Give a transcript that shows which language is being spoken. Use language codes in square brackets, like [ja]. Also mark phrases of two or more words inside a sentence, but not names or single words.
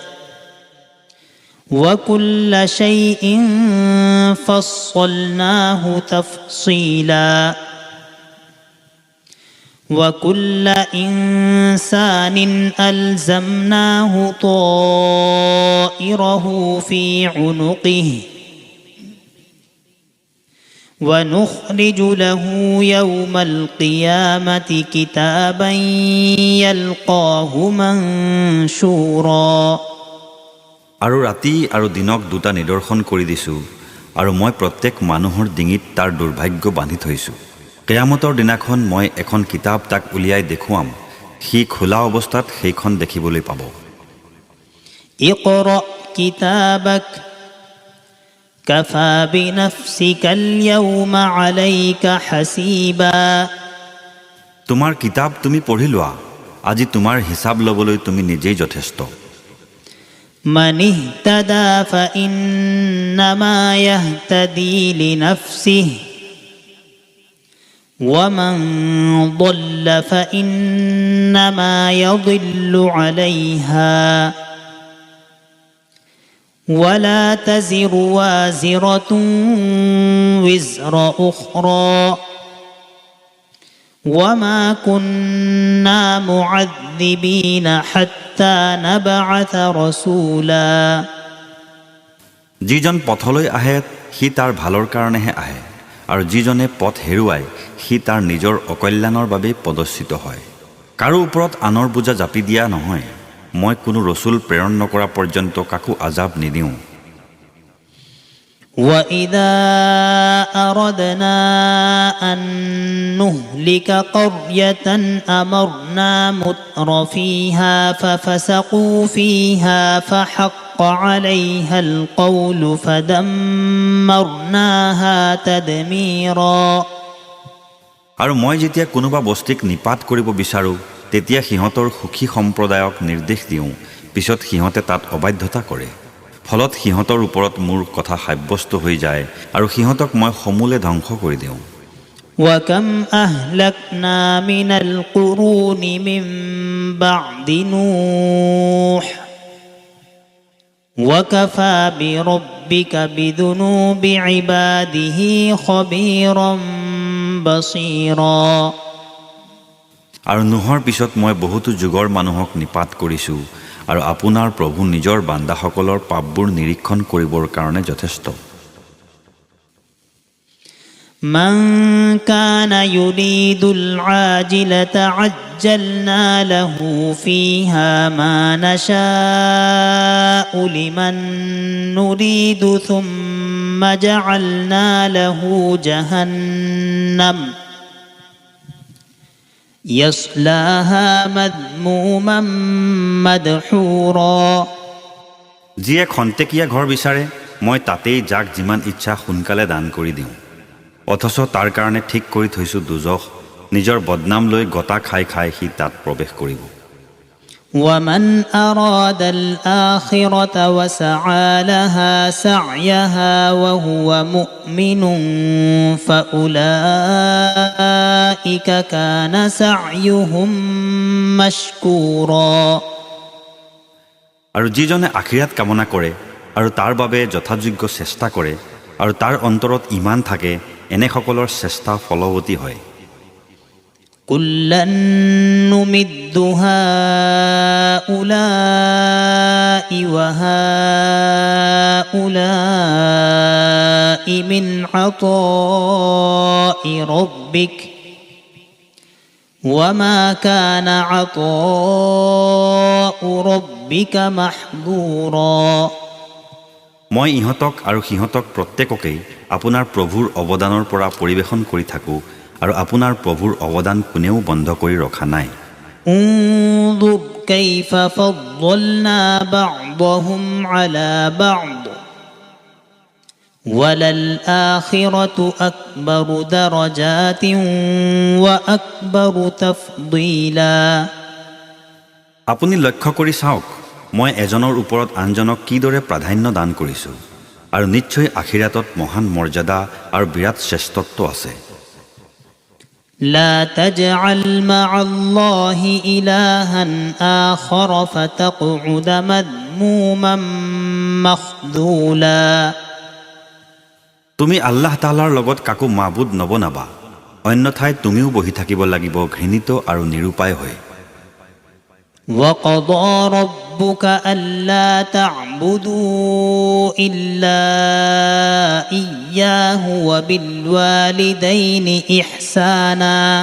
[ar] وكل شيء فصلناه تفصيلا وكل إنسان ألزمناه طائره في عنقه ونخرج له يوم القيامة كتابا يلقاه منشورا [as] আৰু ৰাতি আৰু দিনক দুটা নিদৰ্শন কৰি দিছোঁ আৰু মই প্ৰত্যেক মানুহৰ ডিঙিত তাৰ দুৰ্ভাগ্য বান্ধি থৈছোঁ কিয়ামতৰ দিনাখন মই এখন কিতাপ তাক উলিয়াই দেখুৱাম সি খোলা অৱস্থাত সেইখন দেখিবলৈ পাব [ar] اقرأ كتابك كفى بنفسك اليوم عليك حسيبا [as] তোমাৰ কিতাপ তুমি পঢ়ি লোৱা আজি তোমাৰ হিচাপ ল'বলৈ তুমি নিজেই যথেষ্ট [ar] من اهتدى فإنما يهتدي لنفسه ومن ضل فإنما يضل عليها ولا تزر وازرة وزر أخرى وما كنا معذبين حتى نبعث رسولا [as] যিজন পথলৈ আহে সি তাৰ ভালৰ কাৰণেহে আহে আৰু যিজনে পথ হেৰুৱায় সি তাৰ নিজৰ অকল্যাণৰ বাবে পদচ্যুত হয় কাৰো ওপৰত আনৰ বোজা জাপি দিয়া নহয় মই কোনো ৰসুল প্ৰেৰণ নকৰা পৰ্যন্ত কাকো আজাব নিদিওঁ [ar] وإذا أردنا أن نهلك قرية أمرنا متر فيها ففسقوا فيها فحق عليها القول فدمرناها تدميرا [as] আৰু মই যেতিয়া কোনোবা বস্তুক নিপাত কৰিব বিচাৰোঁ তেতিয়া সিহঁতৰ সুখী সম্প্ৰদায়ক নিৰ্দেশ দিওঁ পিছত সিহঁতে তাত অবাধ্যতা কৰে ফলত সিহঁতৰ ওপৰত মোৰ কথা সাব্যস্ত হৈ যায় আৰু সিহঁতক মই সমূলে ধ্বংস কৰি দিওঁ [ar] وكم أهلكنا من القرون من بعد نوح وكفى بربك بذنوب عباده خبيرا بصيرا [as] আৰু নুহৰ পিছত মই বহুতো যুগৰ মানুহক নিপাত কৰিছোঁ আৰু আপোনাৰ প্ৰভু নিজৰ বান্দাসকলৰ পাপবোৰ নিৰীক্ষণ কৰিবৰ কাৰণে যথেষ্ট [ar] من كان يريد العاجلة عجلنا له فيها ما نشاء لمن نريد ثم جعلنا له جهنم يصلاها مذموما مدحورا [as] যিয়ে খন্তেকীয়া ঘৰ বিচাৰে মই তাতেই যাক যিমান ইচ্ছা সোনকালে দান কৰি দিওঁ অথচ তাৰ কাৰণে ঠিক কৰি থৈছোঁ দুজখ নিজৰ বদনাম লৈ গতা খাই খাই সি তাত প্ৰৱেশ কৰিব [ar] ومن أراد الآخرة وسعى لها سعيها وهو مؤمن فأولئك كان سعيهم مشكورا [as] আৰু যিজনে আখিৰাত কামনা কৰে আৰু তাৰ বাবে যথাযোগ্য চেষ্টা কৰে আৰু তাৰ অন্তৰত ঈমান থাকে এনেসকলৰ চেষ্টা ফলৱতী হয় [ar] كلا نمد هؤلاء وهؤلاء من عطاء ربك وما كان عطاء ربك محظورا [as] মই ইহঁতক আৰু সিহঁতক প্ৰত্যেককেই আপোনাৰ প্ৰভুৰ অৱদানৰ পৰা পৰিৱেশন কৰি থাকোঁ আৰু আপোনাৰ প্ৰভুৰ অৱদান কোনেও বন্ধ কৰি ৰখা নাই [ar] انظر كيف فضلنا بعضهم على بعض وللآخرة أكبر درجات وأكبر تفضيلا [as] আপুনি লক্ষ্য কৰি চাওক মই এজনৰ ওপৰত আনজনক কিদৰে প্ৰাধান্য দান কৰিছোঁ আৰু নিশ্চয় আখিৰাতত মহান মৰ্যাদা আৰু বিৰাট শ্ৰেষ্ঠত্ব আছে [ar] لا تجعل مع الله إلها آخر فتقعد مذموما مخذولا [as] তুমি আল্লাহ তাআলাৰ লগত কাকো মাবুদ নবনাবা অন্যথায় তুমিও বহি থাকিব লাগিব ঘৃণিত আৰু নিৰুপায় হৈ [ar] وقضى ربك ألا تعبدوا إلا إياه وبالوالدين إحسانا